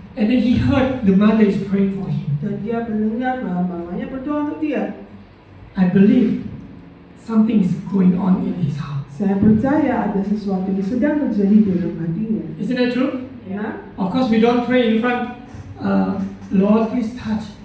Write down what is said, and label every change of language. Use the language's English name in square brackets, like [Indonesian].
[English] And then he heard the mother is praying for him. [Indonesian] dan dia mendengar bahwa mamanya berdoa untuk dia. [English] I believe something is going on in his heart. [Indonesian] Saya percaya ada sesuatu yang sedang terjadi di dalam hatinya. [English] Isn't that true? [Indonesian] Ya, [English] Of course, we don't pray in front. Lord, please touch.